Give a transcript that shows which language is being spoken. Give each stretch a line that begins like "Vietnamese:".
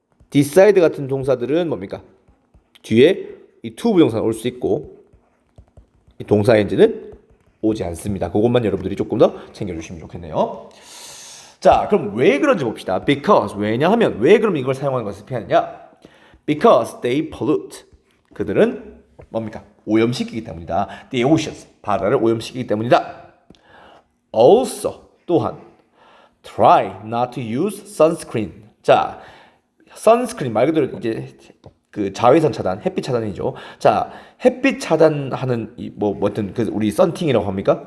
Korean: decide 같은 동사들은 뭡니까? 뒤에 이 to 부정사가 올 수 있고 이 동사 ing는 오지 않습니다. 그것만 여러분들이 조금 더 챙겨주시면 좋겠네요. 자, 그럼 왜 그런지 봅시다. because 왜냐하면 왜 그럼 이걸 사용하는 것을 피하느냐?
English: because they pollute
Korean: 그들은 뭡니까? 오염시키기 때문이다.
English: The oceans
Korean: 바다를 오염시키기 때문이다. also 또한
English: try not to use sunscreen
Korean: 자, sunscreen 말 그대로 이제 그 자외선 차단, 햇빛 차단이죠. 자, 햇빛 차단하는 뭐 어떤 그 우리 썬팅이라고 합니까?